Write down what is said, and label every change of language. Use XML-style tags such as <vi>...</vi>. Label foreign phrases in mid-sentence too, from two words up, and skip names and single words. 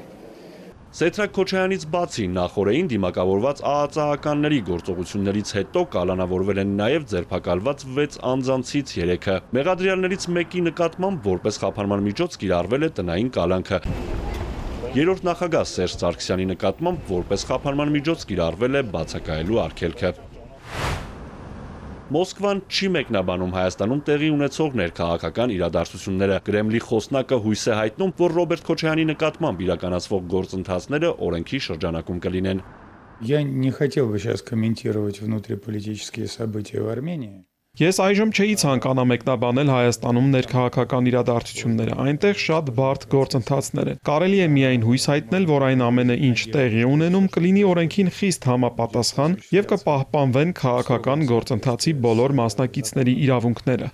<hy>Սեդրակ Քոչարյանից բացի նախորդին դիմակավորված ԱԱԾ-ականների գործողություններից հետո կալանավորվել են նաև ձերբակալված 6 անձանցից 3-ը։ Մեղադրյալներից մեկի նկատմամբ որպես խափանման միջոց կիրառվել է տնային կալանքը։ Երրորդ նախագահ Սերժ Սարգսյանի նկատմամբ որպես խափանման միջոց կիրառվել է բացակայելու արգելքը։ Մոսկվան չի մեկնաբանում Հայաստանում տեղի ունեցող ներքաղաքական իրադարձությունները։ Կրեմլի խոսնակը հույս է հայտնում, որ Ռոբերտ Քոչարյանի նկատմամբ իրականացվող գործընթացները օրենքի շրջանակում կլինեն։</hy> <ru>Я не хотел бы сейчас комментировать внутриполитические события в Армении.</ru> <hy>Ես այժմ չէի ցանկանա մեկնաբանել Հայաստանում ներքաղաքական իրադարձությունները, այնտեղ շատ բարդ գործընթացներ են։ Կարելի է միայն հույս հայտնել, որ այն ամենը, ինչ տեղի ունենում, կլինի օրենքին խիստ համապատասխան եւ կպահպանվեն քաղաքական գործընթացի բոլոր մասնակիցների իրավունքները։</hy>